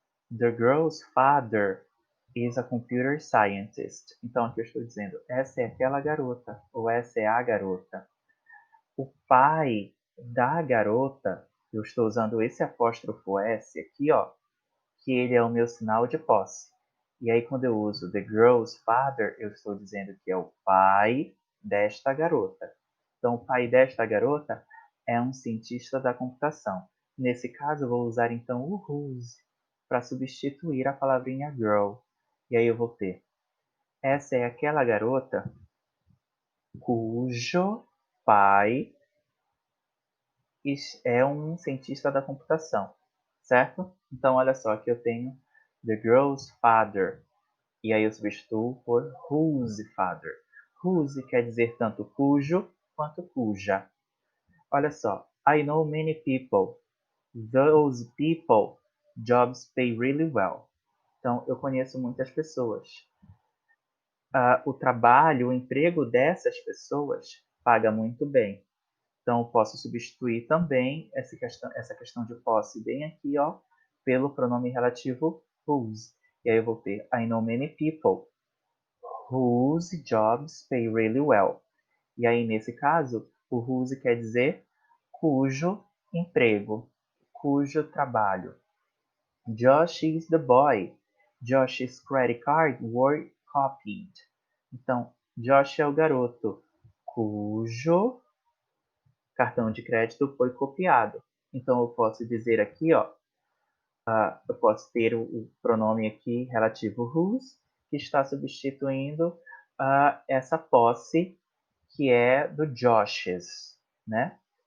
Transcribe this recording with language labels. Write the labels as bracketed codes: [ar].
[en] The girl's father is a computer scientist. [pt] Então aqui eu estou dizendo, essa é aquela garota, ou essa é a garota. O pai da garota, eu estou usando esse apóstrofo S aqui, ó, que ele é o meu sinal de posse. E aí quando eu uso [en] the girl's father, [pt] eu estou dizendo que é o pai desta garota. Então o pai desta garota é um cientista da computação. Nesse caso eu vou usar então o whose para substituir a palavrinha girl. E aí eu vou ter, essa é aquela garota cujo pai é um cientista da computação, certo? Então olha só, aqui eu tenho [en] the girl's father. [pt] E aí eu substituo por whose father. Whose quer dizer tanto cujo quanto cuja. Olha só, [en] I know many people. Those people jobs pay really well. [pt] Então, eu conheço muitas pessoas. O trabalho, o emprego dessas pessoas paga muito bem. Então, eu posso substituir também essa questão de posse bem aqui, ó, pelo pronome relativo whose. E aí eu vou ter [en] I know many people whose jobs pay really well. [pt] E aí, nesse caso, o whose quer dizer cujo emprego, cujo trabalho. [en] Josh is the boy. Josh's credit card were copied. [pt] Então, Josh é o garoto cujo cartão de crédito foi copiado. Então, eu posso dizer aqui, ó, eu posso ter o pronome aqui relativo whose, que está substituindo essa posse que é do Josh's, né?